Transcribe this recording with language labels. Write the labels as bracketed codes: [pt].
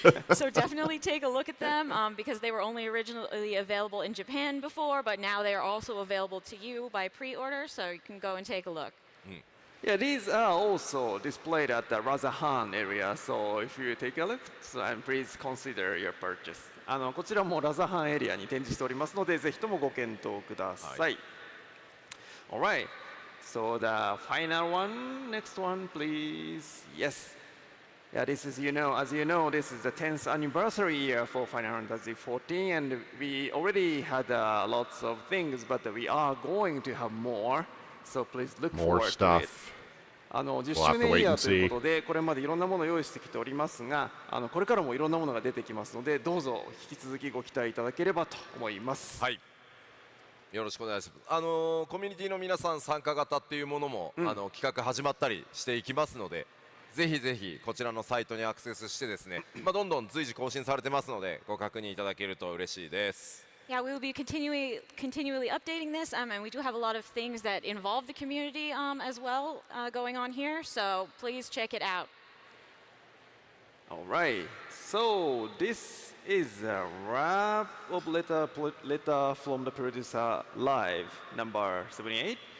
[en] So definitely take a look at them because they were only originally available in Japan before, but now they are also available to you by pre-order, so you can go and take a look. Yeah, these are also displayed at the Razahan area, so if you take a look, please consider your purchase. [ja] こちらもラザハンエリアに展示しておりますので、ぜひともご検討ください。 [en] Alright, so the final one, next one, please. Yes. Yeah, this is, as you know, this is the 10th anniversary year for Final Fantasy XIV, and we already had lots of things, but we are going to have more, so please look More forward to it. stuff. [ja] 10周年イヤーということで、これまでいろんなものを用意してきておりますが、これからもいろんなものが出てきますので、どうぞ引き続きご期待いただければと思います。はい。よろしくお願いします。コミュニティの皆さん参加型っていうものも、企画始まったりしていきますので、ぜひぜひこちらのサイトにアクセスしてですね、どんどん随時更新されてますのでご確認いただけると嬉しいです。 [en] Yeah, we will be continually updating this, and we do have a lot of things that involve the community as well going on here, so please check it out. Alright, so this is a wrap of letter from the producer live number 78.